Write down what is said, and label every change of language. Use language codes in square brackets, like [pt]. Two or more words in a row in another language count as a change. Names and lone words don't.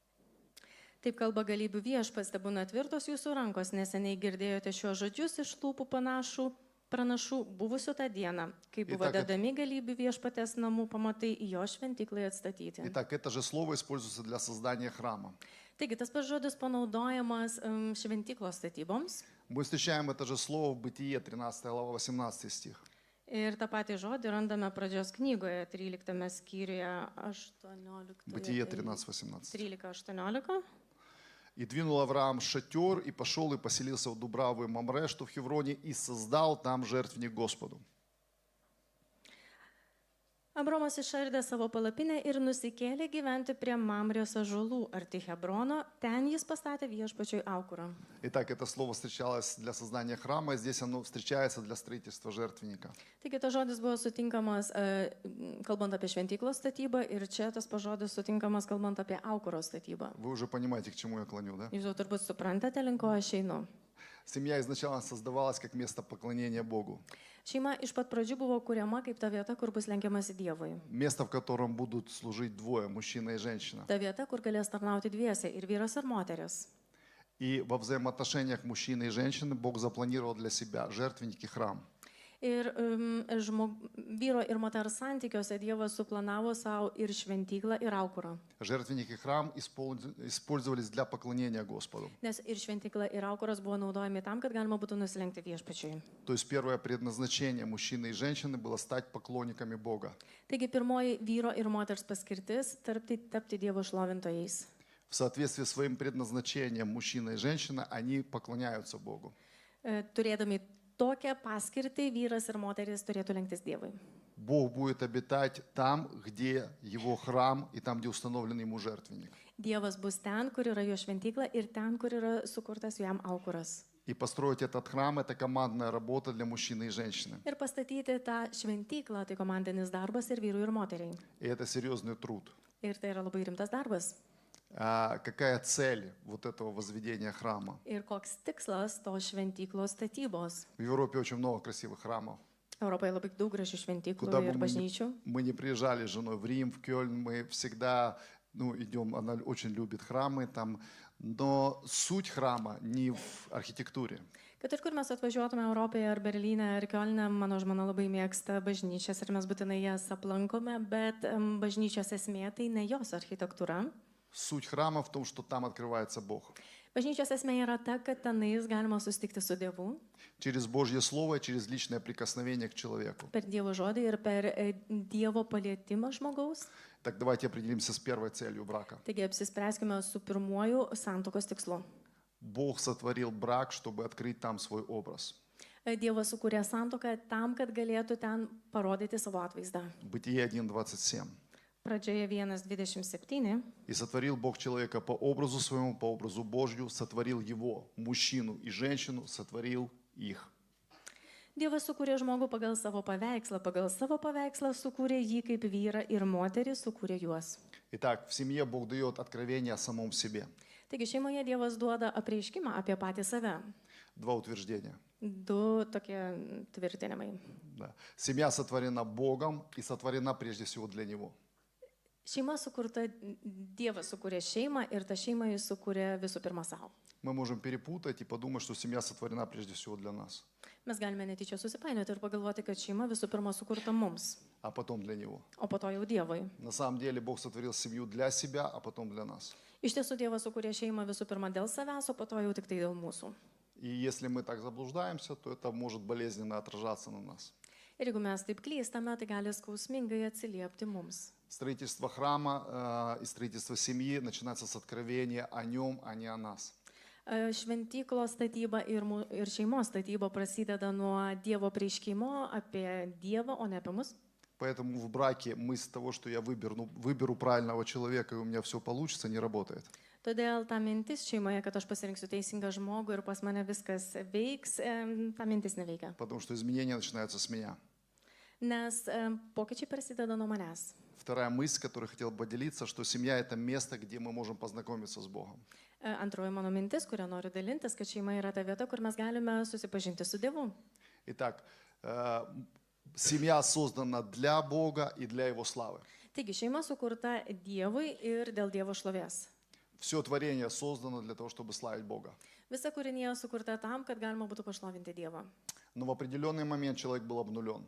[lt] Taip kalba galybių Viešpats, tebūna tvirtos jūsų rankos, neseniai girdėjote šiuos žodžius iš lūpų pranašų buvusių tą dieną, kai buvo dedami galybių Viešpatės namų pamatai į jo šventyklai atstatyti. [ru] Итак, это же слово используется для создания храма. [lt] Taigi tas pats žodis panaudojamas šventyklos statyboms. [ru] Мы встречаем это же слово в Бытие, 13 глава, 18 стих. [lt] Ir tą patį žodį randame pradžios knygoje 13 skyriuje 18. [ru] Бытие 13:18. 13-18. «И двинул Авраам шатер, и пошел, и поселился в Дубраве Мамре, что в Хевроне, и создал там жертвенник Господу». [lt] Abraomas išardė savo palapinę ir nusikėlė gyventi prie Mamrės ąžuolų arti Hebrono, ten jis pastatė Viešpačiui aukurą. [ru] Итак, это слово встречалось для создания храма, и здесь оно встречается для строительства жертвенника. [lt] Taigi tas žodis buvo sutinkamas kalbant apie šventyklos statybą ir čia tas žodis sutinkamas kalbant apie aukuro statybą. [ru] Вы уже понимаете, к чему я клоню, да? [lt] Jūs jau turbūt suprantate, link ko aš einu. [ru] Семья изначально создавалась как место поклонения Богу. [lt] Šeima iš pat pradžių buvo kuriama kaip ta vieta, kur bus lenkiamasi Dievui. [ru] Место, в котором будут служить двое, мужчина и женщина. [lt] Ta vieta, kur galės tarnauti dviese, ir vyras, ir moteris. [ru] И во взаимоотношениях мужчины и женщины Бог запланировал для себя жертвенник и храм. [lt] Ir vyro ir moters santykiuose Dievas suplanavo savo ir šventyklą, ir aukurą. [ru] Жертвенник и храм использовались для поклонения Господу. [lt] Nes ir šventykla, ir aukuras buvo naudojami tam, kad galima būtų nusilenkti Viešpačiui. [ru] То есть первое предназначение мужчины и женщины было стать поклонниками Бога. [lt] Taigi pirmoji vyro ir moters paskirtis tapti Dievo šlovintojais. [ru] В соответствии с своим предназначением мужчина и женщина, они поклоняются Богу. [lt] Turėdami tokią paskirtį, vyras ir moteris turėtų lenktis Dievui. [ru] Бог будет обитать там, где его храм и там, где установлен ему жертвенник. [lt] Dievas bus ten, kur yra jo šventykla, ir ten, kur yra sukurtas jam aukuras. [ru] И построить этот храм – это командная работа для мужчины и женщины. [lt] Ir pastatyti tą šventyklą, tai komandinis darbas ir vyrui, ir moteriai. [ru] И это серьезный труд. [lt] Ir tai yra labai rimtas darbas. [ru] Какая цель вот этого возведения храма? [lt] Ir koks tikslas to šventyklos statybos? [ru] В Европе очень много красивых храмов. [lt] Europoje labai daug gražių šventyklų [ru] Куда бы [lt] ir bažnyčių. [ru] мы не приезжали с женой в Рим, в Кёльн, мы всегда идем, она очень любит храмы там, но суть храма не в архитектуре. [lt] Kad ir kur mes atvažiuotume Europoje, ar Berlyne, ar Kiolne, mano žmona labai mėgsta bažnyčias ir mes būtinai jas aplankome, bet bažnyčios esmė tai ne jos architektūra. [ru] Суть храма в том, что там открывается Бог. [lt] Bažnyčios esmė yra ta, kad tenais galima susitikti su Dievu. [ru] Через Божье Слово, через личное прикосновение к человеку. [lt] Per Dievo žodį ir per Dievo palietimą žmogaus. [ru] Так давайте определимся с первой целью брака. [lt] Taigi apsispręskime su pirmuoju santuokos tikslu. [ru] Бог сотворил брак, чтобы открыть там свой образ. [lt] Dievas sukūrė santuoką tam, kad galėtų ten parodyti savo atvaizdą. [ru] Бытие 1:27. [lt] Pradžioje 1:27. [ru] «И сотворил Бог человека по образу своему, по образу Божью, сотворил его, мужчину и женщину, сотворил их». [lt] Dievas sukūrė žmogų pagal savo paveikslą sukūrė jį kaip vyrą ir moterį sukūrė juos. [ru] Итак, в семье Бог дает откровение о самом себе. [lt] Taigi šeimoje Dievas duoda apreiškimą apie patį save. [ru] Два утверждения. [lt] du tokie tvirtinimai. [ru] Да. Семья сотворена Богом и сотворена прежде всего для Него. [lt] Šeima sukurta, Dievas sukūrė šeimą ir tą šeimą jis sukūrė visų pirma savo. [ru] Мы можем перепутать и подумать, что семья сотворена прежде всего для нас, [lt] Mes galime netyčia susipainioti ir pagalvoti, kad šeima visų pirma sukurta mums, [ru] а потом для Него. [lt] o po to jau Dievui. [ru] На самом деле Бог сотворил семью для себя, а потом для нас. [lt] Iš tiesų Dievas sukūrė šeimą visų pirma dėl savęs, o po to jau tik tai dėl mūsų. [ru] И если мы так заблуждаемся, то это может болезненно отражаться на нас. [lt] Ir jeigu mes taip klystame, tai gali skausmingai atsiliepti mums. [ru] Строительство храма и строительство семьи начинается с откровения о Нем, а не о нас. [lt] Šventyklos statyba ir šeimos statyba prasideda nuo Dievo prieškimo apie Dievą, o ne apie mus. [ru] Поэтому в браке мысль того, что я выберу правильного человека, и у меня все получится, не работает. [lt] Todėl ta mintis šeimoje, kad aš pasirinksiu teisingą žmogų ir pas mane viskas veiks, ta mintis neveikia. [ru] Потому что изменения начинаются с меня. [lt] Nes pokyčiai prasideda nuo manęs. [ru] Вторая мысль, которой хотел бы поделиться, что семья – это место, где мы можем познакомиться с Богом. [lt] Antroji mano mintis, kurią noriu dalintis, kad šeima yra ta vieta, kur mes galime susipažinti su Dievu. [ru] Итак, семья создана для Бога и для Его славы. [lt] Taigi šeima sukurta Dievui ir dėl Dievo šlovės. [ru] Все творение создано для того, чтобы славить Бога. [lt] Visa kūrinėje sukurta tam, kad galima būtų pašlovinti Dievą. [ru] Но в определенный момент человек был обнулен.